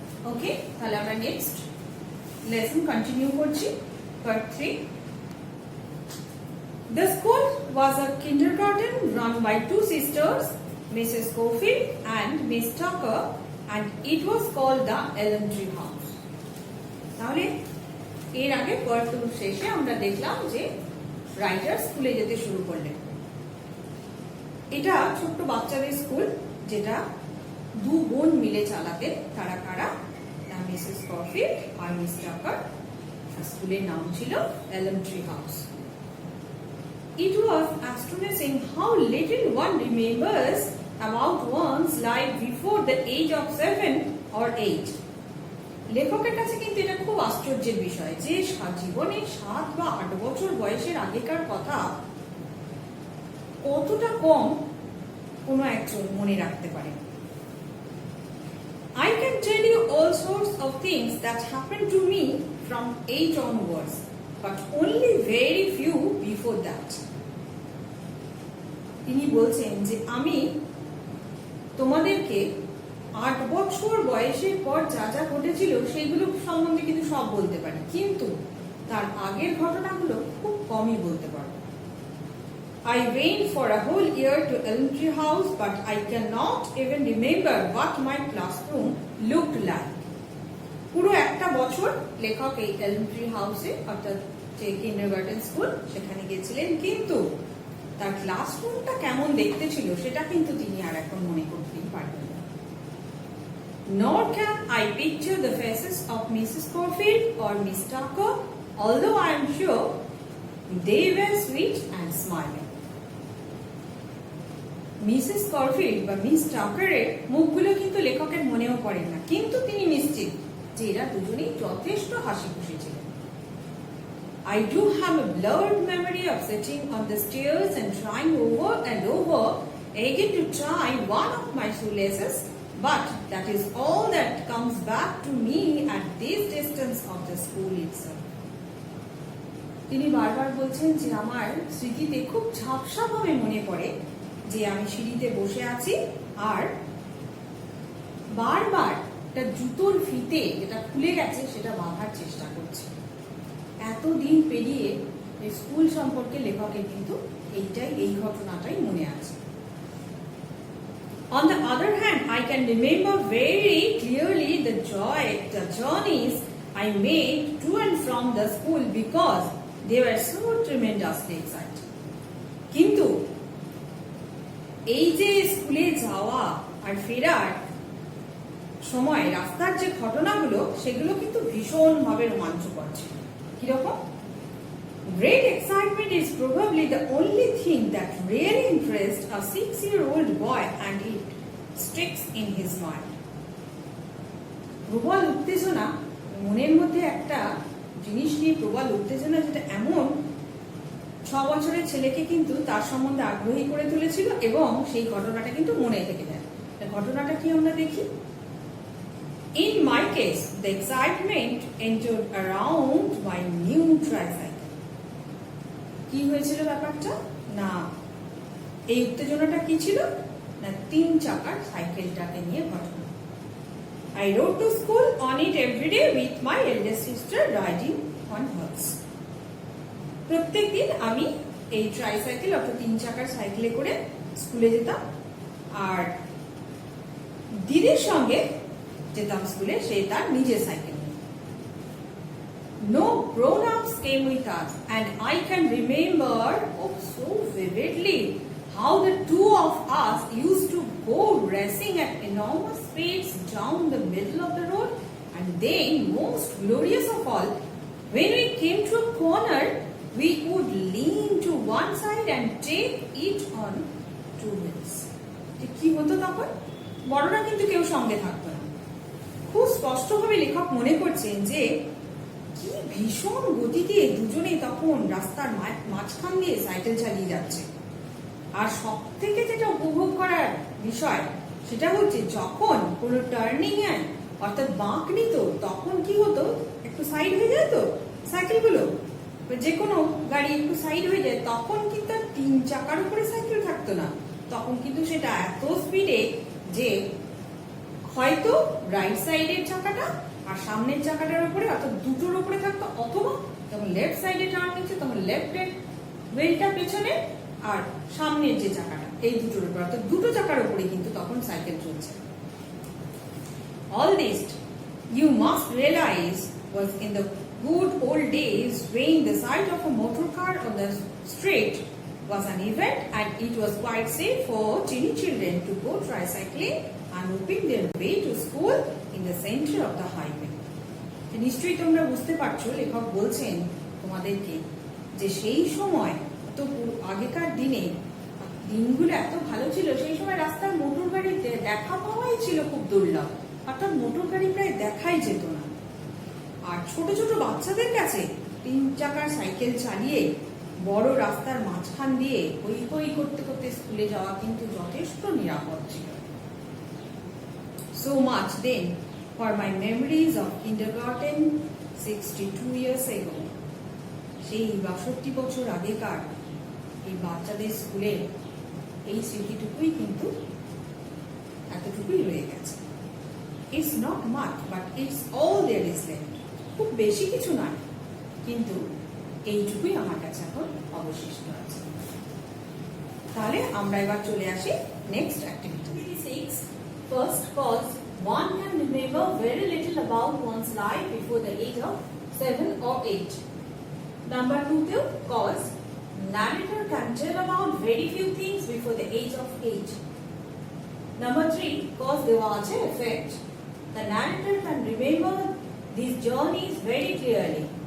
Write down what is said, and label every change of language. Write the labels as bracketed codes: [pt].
[en] Okay, [bn] তাহলে আমরা [en] next lesson continue [bn] করছি, [en] part 3. The school was a kindergarten run by 2 sisters, Mrs. Schofield and Miss Tucker, and it was called the Elementary House. [bn] তাহলে এর আগে part 2 শেষে আমরা দেখলাম যে রাইটার স্কুলে যেতে শুরু করলেন। এটা ছোট্ট বাচ্চাদের স্কুল যেটা 2 বোন মিলে চালাতেন। তারা কারা? মিসেস স্কফিল্ড আর মিস টাকার। স্কুলের নাম ছিল elementary house. [en] It was astonishing how little one remembers about one's life before the age of 7 or 8. [bn] লেখকের কাছে কিন্তু এটা খুব আশ্চর্যের বিষয় যে জীবনে 7 বা 8 বছর বয়সের আগেকার কথা কতটা কম কোনো একজন মনে রাখতে পারে। [en] I can tell you all sorts of things that happened to me from 8 onwards, but only very few before that. [bn] তিনি বলছেন যে আমি তোমাদেরকে 8 বছর বয়সের পর যা যা ঘটেছিল সেগুলো সম্বন্ধে কিন্তু সব বলতে পারি, কিন্তু তার আগের ঘটনাগুলো খুব কমই বলতে পারবো। [en] I went for a whole year to elementary house, but I cannot even remember what my classroom looked like. [bn] পুরো একটা বছর লেখক এই এলিমেন্টারি হাউসে অর্থাৎ যে কিন্ডারগার্টেন স্কুল সেখানে গেছিলেন, কিন্তু তার ক্লাসরুমটা কেমন দেখতে ছিল সেটা কিন্তু তিনি আর এখন মনে করতেই পারবেন না। [en] Nor can I picture the faces of Mrs. Schofield or Miss Tucker, although I am sure they were sweet and smiling. [bn] Mrs Scofield বা মিস টাকারের মুখগুলো কিন্তু লেখকের মনেও পড়ে না, কিন্তু তিনি নিশ্চিত যে এরা দুজনেই যথেষ্ট হাসি খুশি ছিলেন। [en] I do have a blurred memory of sitting on the stairs and trying over and over again to tie one of my shoelaces, but that is all that comes back to me at this distance of the school itself. [bn] তিনি বারবার বলছেন যে আমার স্মৃতিতে খুব ঝাপসাভাবে মনে পড়ে যে আমি সিঁড়িতে বসে আছি আর বারবার একটা জুতোর ফিতে যেটা খুলে গেছে সেটা বাঁধার চেষ্টা করছি। এতদিন পেরিয়ে স্কুল সম্পর্কে লেখকের কিন্তু এই ঘটনাটাই মনে আছে। [en] On the other hand, I can remember very clearly the journeys I made to and from the school, because They were so tremendously excited. [bn] কিন্তু এই যে স্কুলে যাওয়া আর ফেরার সময় রাস্তার যে ঘটনাগুলো সেগুলো কিন্তু ভীষণভাবে রোমাঞ্চকর ছিল। কিরকম? [en] Great excitement is probably the only thing that really interests a 6-year-old boy and it sticks in his mind. [bn] প্রবল উত্তেজনা, মনের মধ্যে একটা জিনিস নিয়ে প্রবল উত্তেজনা, যেটা এমন 6 বছরের ছেলেকে কিন্তু তার সম্বন্ধে আগ্রহী করে তুলেছিল এবং সেই ঘটনাটা কিন্তু মনে থেকে যায়। ঘটনাটা কি আমরা দেখি। [en] In my case, the excitement entered around my new tricycle. [bn] কি হয়েছিল ব্যাপারটা? না, এই উত্তেজনাটা কি ছিল না 3 চাকার সাইকেলটাকে নিয়ে ঘটনা। [en] I rode to school on it every day with my eldest sister riding on horse. [bn] প্রত্যেকদিন আমি এই ট্রাইসাইকেল অর্থাৎ 3 চাকার সাইকেলে করে স্কুলে যেতাম আর দিদির সঙ্গে যেতাম স্কুলে, সে তার নিজের সাইকেল নিয়ে। [en] No grown-ups came with us and I can remember so vividly how the two of us used to go racing at enormous speeds down the middle of the road, and then most glorious of all, when we came to a corner we would lean to one side and take it on 2 wheels. [bn] কি হতো তখন? বড়রা কিন্তু কেউ সঙ্গে থাকতো না। খুব স্পষ্টভাবে লেখক মনে করছেন যে কি ভীষণ গতিতে দুজনেই তখন রাস্তার মাঝখান দিয়ে সাইকেল চালিয়ে যাচ্ছে। আর সব থেকে যেটা উপভোগ করার বিষয় সেটা হচ্ছে যখন কোনো টার্নিং এ অর্থাৎ বাঁক নিত তখন কি হতো, একটু সাইড হয়ে যায় তো সাইকেলগুলো, যে কোনো গাড়ি একটু সাইড হয়ে যায় তখন কিন্তু 3 চাকার উপরে সাইকেল থাকতো না, তখন কিন্তু সেটা এত স্পিডে যে হয়তো রাইট সাইডের চাকাটা আর সামনের চাকাটার উপরে অর্থাৎ দুটোর উপরে থাকতো, অথবা যখন লেফট সাইডে টার্ন নিচ্ছে তখন লেফটের হুইলটা পেছনে আর সামনের যে চাকাটা এই দুটোর উপরে অর্থাৎ দুটো চাকার উপরে কিন্তু তখন সাইকেল চলছে। [en] All this you must realize was in the good old days when the sight of a motor car on the street was an event and it was quite safe for teeny children to go tricycling and whooping their way to school in the center of the highway. [bn] নিশ্চয়ই তোমরা বুঝতে পারছো লেখক বলছেন তোমাদেরকে যে সেই সময় তো আগেকার দিনগুলো এত ভালো ছিল, সেই সময় রাস্তার মোটর গাড়িতে দেখা পাওয়াই ছিল খুব দুর্লভ, অর্থাৎ মোটর গাড়ি প্রায় দেখাই যেত না। আর ছোট ছোট বাচ্চাদের কাছে 3 চাকার সাইকেল চালিয়ে বড় রাস্তার মাঝখান দিয়ে হই হই করতে করতে স্কুলে যাওয়া কিন্তু যথেষ্ট নিরাপদ ছিল। [en] So much then for my memories of kindergarten 62 years ago. [bn] সেই 62 বছর আগেকার এই বাচ্চাদের স্কুলের এই স্মৃতিটুকুই কিন্তু এতটুকুই রয়ে গেছে। [en] It's not much but it's all there is left. [bn] খুব বেশি কিছু নয়, কিন্তু এইটুকুই আমার কাছে এখন অবশিষ্ট আছে। তাহলে আমরা এবার চলে আসি next activity. [en] 6 First, cause one can remember very little about one's life before the age of 7 or 8. Number 2, cause narrator can tell about very few things before the age of 8. Number 3, cause [bn] দেওয়া আছে [en] effect. The narrator can remember these journeys very clearly.